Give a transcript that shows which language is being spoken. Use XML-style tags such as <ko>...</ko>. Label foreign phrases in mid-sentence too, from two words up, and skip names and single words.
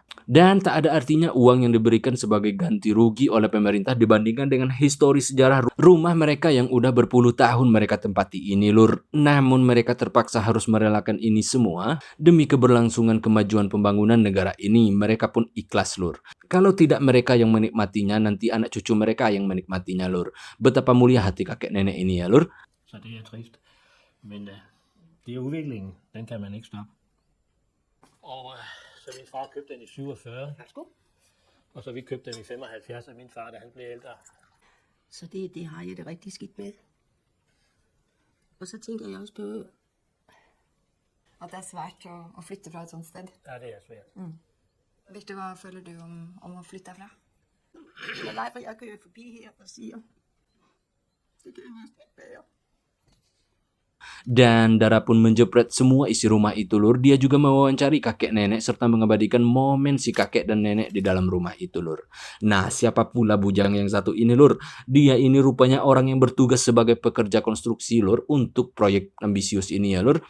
<id>Dan tak ada artinya uang yang diberikan sebagai ganti rugi oleh pemerintah dibandingkan dengan histori sejarah rumah mereka yang udah berpuluh tahun mereka tempati ini lur. Namun mereka terpaksa harus merelakan ini semua demi keberlangsungan kemajuan pembangunan negara ini. Mereka pun ikhlas lur. Kalau tidak mereka yang menikmatinya, nanti anak cucu mereka yang menikmatinya lur. Betapa mulia hati kakek nenek ini ya lur.</id> <da>Så det er trist. Men det er udviklingen. Den kan man ikke stoppe. Og så min far købte den i 47. Værsgo. Og så vi købte den i 75 af min far, da han blev ældre. Så det har jeg det rigtig skidt med. Og så tænker jeg også på, at det er svært at flytte fra et sånt sted. Ja, det er svært. Victor, hvad føler du om at flytte derfra? Nej, for jeg kører forbi her og siger, det kan jeg næsten ikke bære.</da> <id>Dan Dara pun menjepret semua isi rumah itu lur. Dia juga mewawancari kakek nenek serta mengabadikan momen si kakek dan nenek di dalam rumah itu lur. Nah, siapa pula bujang yang satu ini lur? Dia ini rupanya orang yang bertugas sebagai pekerja konstruksi lur untuk proyek ambisius ini ya lur.</id>